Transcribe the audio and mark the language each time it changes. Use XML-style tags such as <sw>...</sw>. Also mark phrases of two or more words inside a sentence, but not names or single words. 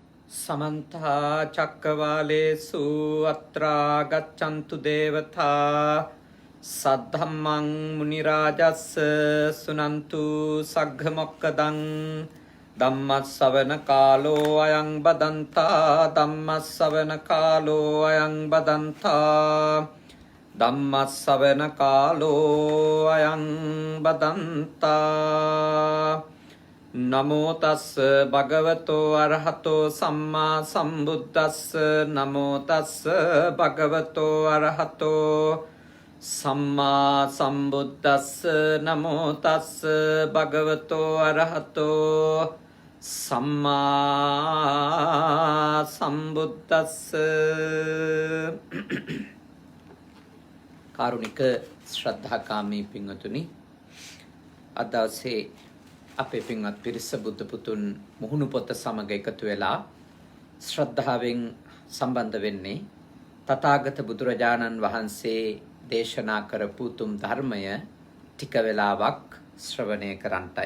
<pi>समन्ता चक्रवालेषु अत्रा गच्छन्तु देवता सद्धम्मं मुनिराजस्य सुनन्तु सग्घमोक्कदं धम्मश्रवणकालो अयं बदन्ता धम्मश्रवणकालो अयं बदन्ता धम्मश्रवणकालो अयं बदन्ता නමෝ තස්ස භගවතෝ අරහතෝ සම්මා සම්බුද්දස්ස නමෝ තස්ස භගවතෝ අරහතෝ සම්මා සම්බුද්දස්ස නමෝ තස්ස භගවතෝ අරහතෝ සම්මා සම්බුද්දස්ස.</pi> <si>කාරුණික ශ්‍රද්ධාකාමී පින්වතුනි, අද දවසේ අපේ පින්වත් පිරිස බුද්ධ පුතුන් මුහුණු පොත සමග එකතු වෙලා ශ්‍රද්ධාවෙන් සම්බන්ධ වෙන්නේ තථාගත බුදුරජාණන් වහන්සේ දේශනා කරපු උතුම් ධර්මය ටික වෙලාවක් ශ්‍රවණය කරන්නටයි.</si>